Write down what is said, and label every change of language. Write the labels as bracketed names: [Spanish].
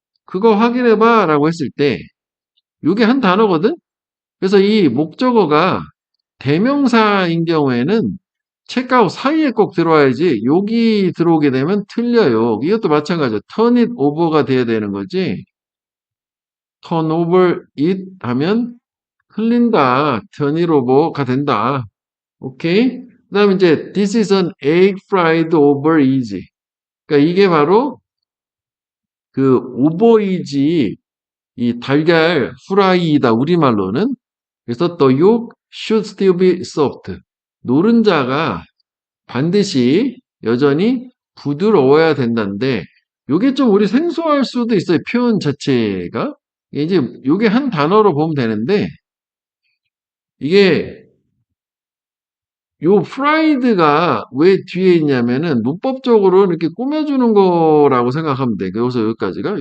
[Korean] 그거 확인해봐 라고 했을 때 이게 한 단어거든? 그래서 이 목적어가 대명사인 경우에는 체크아웃 사이에 꼭 들어와야지 여기 들어오게 되면 틀려요. 이것도 마찬가지야. [English] turn it over [Korean] 가 돼야 되는 거지. [English] turn over it [Korean] 하면 흘린다. [English] turn it over가 [Korean] 된다. 오케이? 그 다음에 이제 [English] this is an egg fried over easy. [Korean] 그러니까 이게 바로 그 [English] over easy [Korean] 이 달걀 후라이이다. 우리말로는. 그래서 [English] the yolk should still be soft. [Korean] 노른자가 반드시 여전히 부드러워야 된다는데 요게 좀 우리 생소할 수도 있어요. 표현 자체가. 이제 요게 한 단어로 보면 되는데 이게 요 프라이드가 왜 뒤에 있냐면은 문법적으로 이렇게 꾸며주는 거라고 생각하면 돼. 여기서 여기까지가.